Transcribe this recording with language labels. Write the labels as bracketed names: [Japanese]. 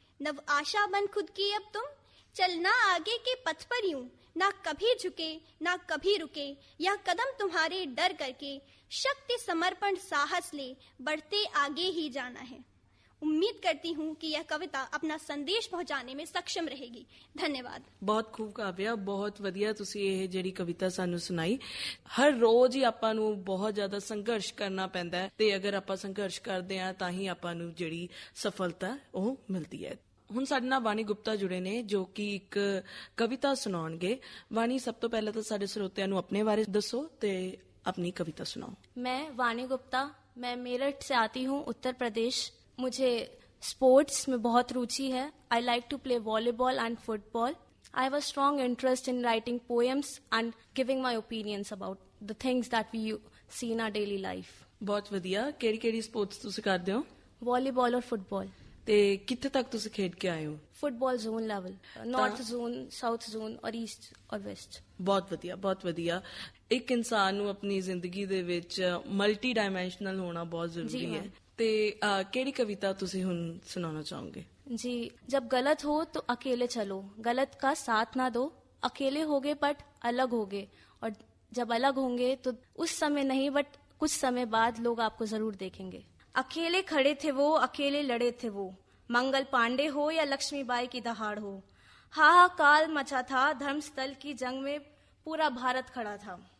[Hindi] नव आशा बन खुद की अब तुम, चलना आगे के पथ पर यूं, ना कभी झुके ना कभी रुके, यह कदम तुम्हारे डर करके, शक्ति समर्पण साहस ले, बढ़ते आगे ही जाना है। उम्मीद करती हूँ कि यह कविता अपना संदेश पहुंचाने में सक्षम रहेगी। धन्यवाद। [Punjabi] ਬਹੁਤ ਖੂਬ ਕਾਵਿਆ, ਬਹੁਤ ਵਧੀਆ ਤੁਸੀਂ ਇਹ ਜਿਹੜੀ ਕਵਿਤਾ ਸਾਨੂੰ ਸੁਣਾਈ। ਹਰ ਰੋਜ਼ ਹੀ ਆਪਾਂ ਨੂੰ ਬਹੁਤ ਜ਼ਿਆਦਾ ਸੰਘਰਸ਼ ਕਰਨਾ ਪੈਂਦਾ ਹੈ, ਤੇ ਅਗਰ ਆਪਾਂ ਸੰਘਰਸ਼ ਕਰਦੇ ਹਾਂ ਤਾਂ ਹੀ ਆਪਾਂ ਨੂੰ ਜਿਹੜੀ ਸਫਲਤਾ ਉਹ ਮਿਲਦੀ ਹੈ। ਹੁਣ ਸਾਡੇ ਨਾਲ ਵਾਣੀ ਗੁਪਤਾ ਜੁੜੇ ਨੇ ਜੋ ਕਿ ਇੱਕ ਕਵਿਤਾ ਸੁਣਾਉਣਗੇ। ਵਾਣੀ, ਸਭ ਤੋਂ ਪਹਿਲਾਂ ਤਾਂ ਸਾਡੇ ਸਰੋਤਿਆਂ ਨੂੰ ਆਪਣੇ ਬਾਰੇ ਦੱਸੋ ਤੇ [Hindi] अपनी कविता सुनाओ। मैं वाणी गुप्ता, मैं मेरठ से आती हूँ, उत्तर प्रदेश। मुझे स्पोर्ट्स में बहुत रुचि है। [English] I like to play volleyball and football. I have a strong interest in writing poems and giving my opinions about the things that we see in our daily life. [Punjabi] ਬਹੁਤ ਵਧੀਆ। ਕਿਹੜੀ ਸਪੋਰਟਸ ਤੁਸੀਂ ਕਰਦੇ ਹੋ? [Hindi] Volleyball और football. [Punjabi] ਤੇ ਕਿੱਥੇ ਤੱਕ ਤੁਸੀਂ ਖੇਡ ਕੇ ਆਏ ਹੋ? [Hindi] Football zone level, north zone, south zone और ईस्ट और वेस्ट। [Punjabi] ਬਹੁਤ ਵਧੀਆ, ਬਹੁਤ ਵਧੀਆ। ਇੱਕ ਇਨਸਾਨ ਨੂੰ ਆਪਣੀ ਜ਼ਿੰਦਗੀ ਦੇ ਵਿੱਚ ਮਲਟੀ ਡਾਇਮੈਂਸ਼ਨਲ ਹੋਣਾ ਬਹੁਤ ਜ਼ਰੂਰੀ ਹੈ। ਤੇ ਕਿਹੜੀ ਕਵਿਤਾ ਤੁਸੀਂ ਹੁਣ ਸੁਣਾਉਣਾ ਚਾਹੋਗੇ? [Hindi] जी, जब गलत हो तो अकेले चलो, गलत का साथ ना दो, अकेले होगे बट अलग होगे, और जब अलग होंगे तो उस समय नहीं बट कुछ समय बाद लोग आपको जरूर देखेंगे। अकेले खड़े थे वो, अकेले लड़े थे वो, मंगल पांडे हो या लक्ष्मीबाई की दहाड़ हो, हाहाकार मचा था धर्मस्थल की जंग में, पूरा भारत खड़ा था।